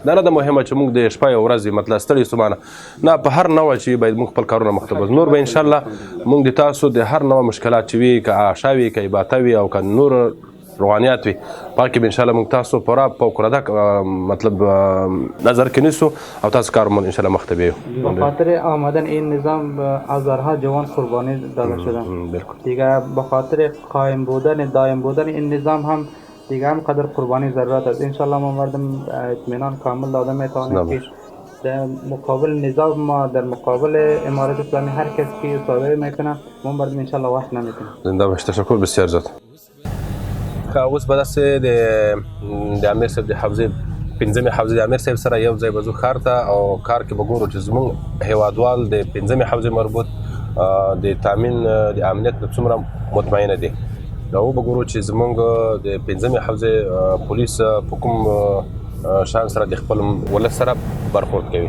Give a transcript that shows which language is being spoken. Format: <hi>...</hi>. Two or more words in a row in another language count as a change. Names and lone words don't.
<ps>دا نه ده مهمه چې موږ د شپه یو ورځ مطلب ستړي ستومانه نه، په هر نوع چې باید موږ خپل کارونه مخته بوځو. نور به انشاءالله موږ د تاسو د هر نوع مشکلات چې وي، که عشا وي، که عباته وي او که نور روحانیات وي، پاکې به انشاءالله موږ تاسو پوره فوق‌العاده مطلب نظر کې نیسو او تاسو کارمون انشاءالله مخته بیایو.</ps> <fa>به خاطر آمدن این نظام هزارها جوان قربانی داده شدن. دیگه به خاطر قائم بودن دائم بودن این نظام هم دیگه هم قدر قربانی ضرورت است. انشالله ما مردم اطمینان کامل داده میتوانیم که در مقابل نظام ما، در مقابل امارت اسلامی هر کس که صادره میکنه ما مردم انشالله وقت نمیکنیم. زنده باش. تشکر بسیار زیاد.</fa> <ps>اوس به دست د امیر صاحب د حوزې پنځمې حوزې د امیر صاحب سره یو ځای بزو ښار ته او کار کې به ګورو چې زموږ هیوادوال د پنځمې حوزې مربوط د تامین د امنیت نه څومره مطمئنه دي. دا به ګورو چې زموږ د پنځمې حوزې پولیس په کوم شان سره د خپل ولس سره برخورد کوي.</ps>